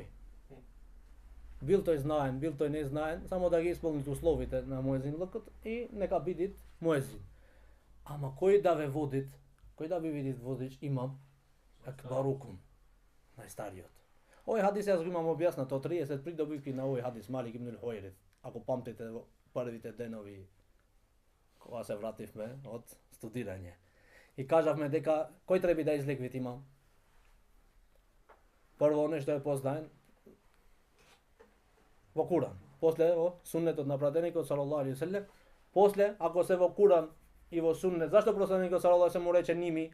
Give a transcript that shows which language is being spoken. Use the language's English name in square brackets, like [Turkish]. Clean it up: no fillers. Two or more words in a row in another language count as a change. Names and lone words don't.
[Macedonian] Бил тој знаен, бил тој незнаен, само да ги исполнит условите на муезинлокот и нека бидит муезин. Ама кој да ве водит, кој да ви видит водич, имам акбарукум, најстариот. Овој хадис јас го имам објаснато 30 придобивки на овој хадис Малик ибн Хуајрис. Ако памтите во првите денови кога се вративме од студирање. И кажавме дека кој треба да излеквит имам? Прво нешто е познаен во Куран, после во суннетот на пратеникот [Arabic] صلى الله عليه وسلم, [Macedonian] после ако се во Куран и во суннет, зашто пратеникот [Arabic] صلى الله عليه وسلم [Macedonian] му рече ними?